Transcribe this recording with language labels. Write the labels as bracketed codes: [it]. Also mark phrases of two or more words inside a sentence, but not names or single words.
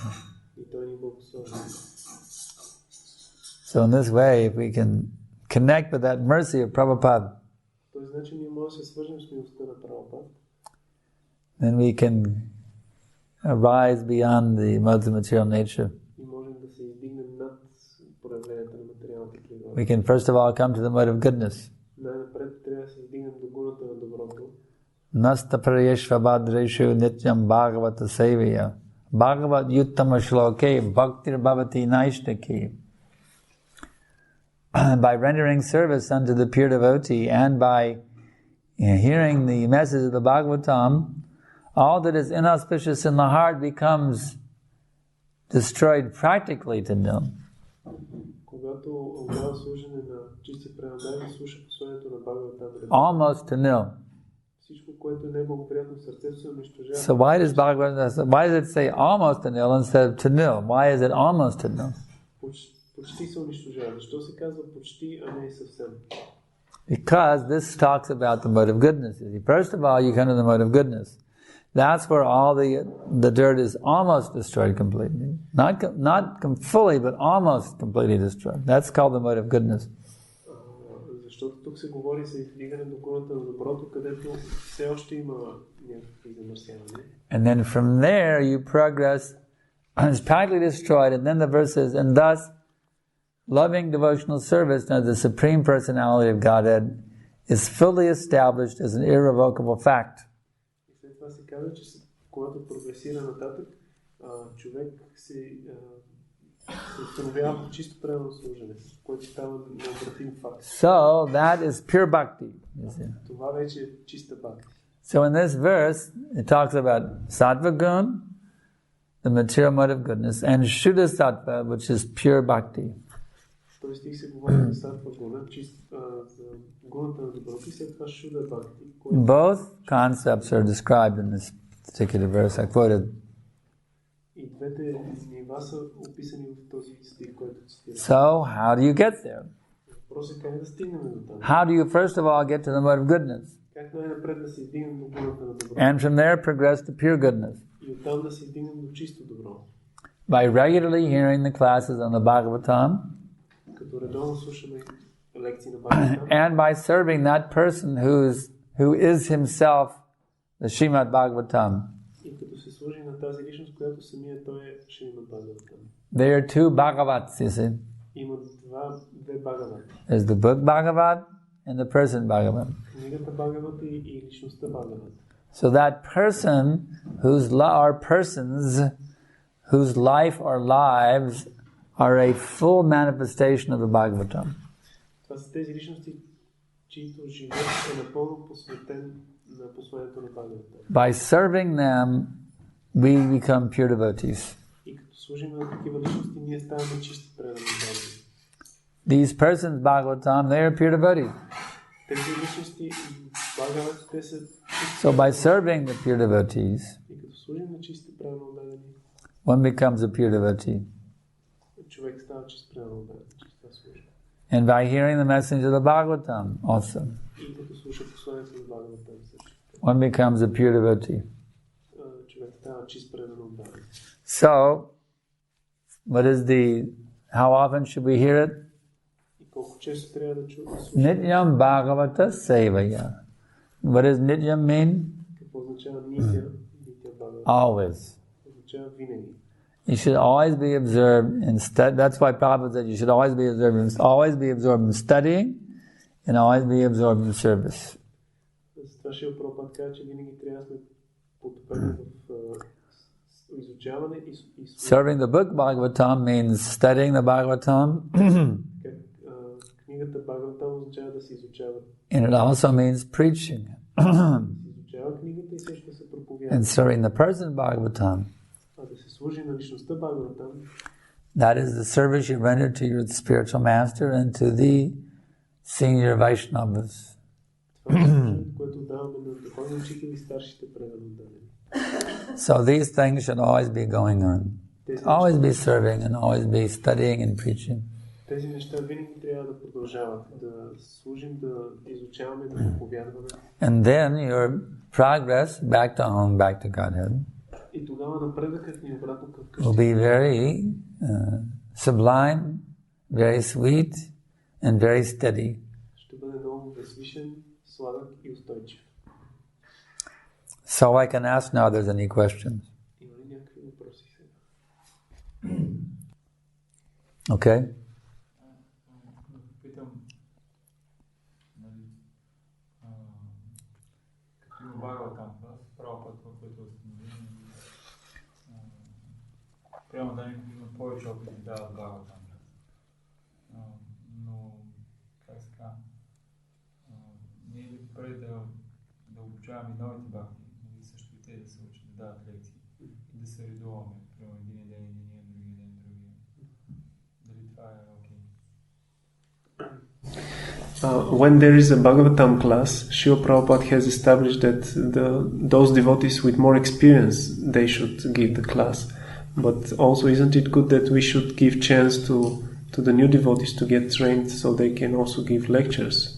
[en] So in this way, if we can connect with that mercy of Prabhupada, then we can rise beyond the modes of material nature. We can first of all come to the mode of goodness. [sa] नष्ट प्रायेष्व भद्रेषु नित्यं भागवत सेवया भगवत् युत्तम श्लोके भक्तिर् भवति नैष्ठिकी. [en] By rendering service unto the pure devotee and by hearing the message of the Bhagavatam, all that is inauspicious in the heart becomes destroyed practically to nil. [bg] когато отдава служене на чисти преданни, слуша посланието на Бхагаватам. [en] Almost to nil. [bg] Всичко, което не е благоприятно в сърцето, се унищожава. [en] So why does it say almost to nil instead of to nil? Why is it almost to nil? [bg] Почти се унищожава. Защо се казва почти, а не съвсем? [en] Because this talks about the mode of goodness. First of all, you come to the mode of goodness. That's where all the dirt is almost destroyed completely. Not fully, but almost completely destroyed. That's called the mode of goodness. [bg] Защото тук се говори за издигане до гората на доброто, където все още има някакви замърсявания. [en] And then from there you progress. It's practically destroyed, and then the verse says, and thus loving devotional service to the Supreme Personality of Godhead is fully established as an irrevocable fact. [bg] И след това се казва, че когато прогресира нататък, човек се установява чисто правилно служене, което става необратим факт. [en] So that is pure bhakti. [bg] Това вече е чиста бхакти. [en] So in this verse, it talks about [sa] सत्त्व गुण, [en] the material mode of goodness, and [sa] शुद्ध सत्त्व, [en] which is pure bhakti. [bg] Този стих се говори за [sa] सत्त्व गुण, [bg] за гуната на доброто и след това [sa] शुद्ध भक्ति. [en] Both concepts are described in this particular verse I quoted. [bg] И двете нива са описани в този стих, който цитирам. [en] So, how do you get there? [bg] Въпросът е как да стигнем до там. [en] How do you first of all get to the mode of goodness? [bg] Как най-напред да се издигнем до гуната на доброто? [en] And from there progress to pure goodness. [bg] И оттам да се издигнем до чисто добро. [en] By regularly hearing the classes on the Bhagavatam, [bg] като редовно слушаме лекции на Бхагаватам, [en] and by serving that person who is himself the Srimad Bhagavatam. [bg] И като се служи на тази личност, която самия той е Шримад Бхагаватам. [en] There are two Bhagavats, you see. [bg] Има две Бхагавати. [en] There's the book Bhagavat and the person Bhagavat. [bg] Книгата Бхагават и личността Бхагават. [en] So that person or persons whose life or lives are a full manifestation of the Bhagavatam. [bg] Това са тези личности, чието живот е напълно посветен на посланието на Бхагаватам. [en] By serving them, we become pure devotees. [bg] И като служим на такива личности, ние ставаме чисти преданни Бхагаватам. [en] These persons Bhagavatam, they are pure devotees. [bg] Тези личности Бхагават, те са чисти. [en] So by serving the pure devotees, [bg] И като служим на чисти преданни, [en] one becomes a pure devotee. [bg] Човек става чист преданни, чиста служба. [en] And by hearing the message of the Bhagavatam also, [bg] И като слуша посланието на Бхагаватам също. [en] one becomes a pure devotee. [bg] Човек става чист преданни. [en] So, how often should we hear it? [bg] И колко често трябва да чуваме? [sa] नित्यं भागवत सेवया. [en] What does Nityam mean? [bg] Какво означава нитя? [sa] नित्यं भागवत. [en] Always. [bg] Означава винаги. [en] You should always be observed that's why Prabhupada said you should always be absorbed in studying and always be absorbed in service. [bg] Това ще Прабхупада казва, че винаги трябва да сме потопени в изучаване и [en] Serving the book Bhagavatam means studying the Bhagavatam. [bg] Книгата Бхагаватам означава да се изучава. [en] And it also means preaching. [bg] Изучава книгата и също се проповядва. [en] And serving the person Bhagavatam. [bg] Да се служи на личността Бхагаватам. [en] That is the service you render to your spiritual master and to the senior Vaishnavas. [bg] Това е което даваме на духовни учители и старшите преданни. [en] So these things should always be going on. Always be serving and always be studying and preaching. [bg] Тези неща винаги трябва да продължават, да служим, да изучаваме, да проповядваме. [en] And then your progress back to home, back to Godhead, [bg] И тогава напредъкът ни обратно към къщата [en] will be very sublime, very sweet, and very steady. [bg] ще бъде много възвишен, сладък и устойчив. [en] So I can ask now if there's any questions. [bg] Има ли някакви въпроси сега? [en] Okay? [bg] Питам, като има Бхагаватам, правил път, който установи, прямо да някой има повече опит да дава Бхагаватам. Но, как се казва, ние ли преди да обучаваме новите бхакти, също и те да се учат да дават лекции и да се редуваме, примерно един ден, другия ден. Дали това е окей? [en] When there is a Bhagavatam class, Srila Prabhupada has established that those devotees with more experience, they should give the class. But also, isn't it good that we should give chance to the new devotees to get trained so they can also give lectures?